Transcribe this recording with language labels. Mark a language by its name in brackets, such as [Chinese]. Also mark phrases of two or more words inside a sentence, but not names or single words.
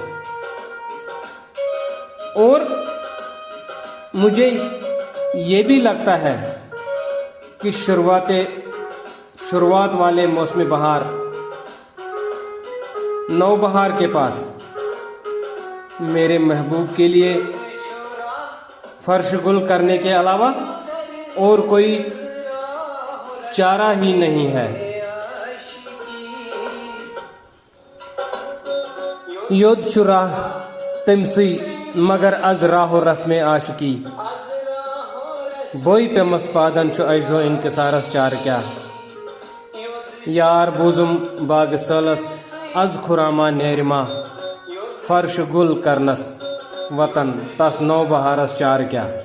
[Urdu] اور مجھے یہ بھی لگتا ہے کہ شروعات والے موسم بہار نو بہار کے پاس میرے محبوب کے لیے فرش گل کرنے کے علاوہ اور کوئی چارہ ہی نہیں ہے۔ [Kashmiri] یود چھُ راہ تٔمسٕے مگر از راہ و رسم عاشقی، بوے پیمس پادن چھُ اجزو انکسارس چارٕ کیٛاہ، یار بوٗزُم باغ سٲلس از خُراما نیرِ ما، فرش گل کرنس وطن تس نو بہارس چارٕ کیٛاہ۔